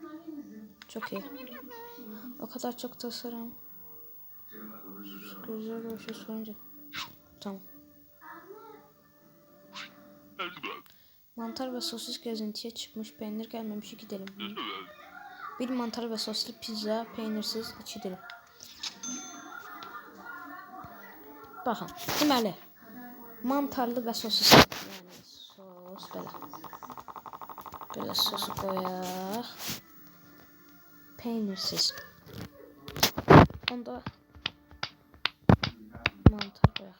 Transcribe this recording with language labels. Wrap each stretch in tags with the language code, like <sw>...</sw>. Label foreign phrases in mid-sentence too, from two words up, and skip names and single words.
<tr>Çok iyi. O kadar çok tasarım. Güzel görüşürüz sorunca. Tamam. Mantar ve sosis gezintiye çıkmış, peynir gelmemiş, gidelim. Bir mantar ve soslu pizza, peynirsiz, iki dilim.</tr> <az>Baxın, deməli, mantarlı və sosisli, yəni sos belə. Belə sosu qoyaq. Peynirsiz. Onda mantar qoyaq.</az>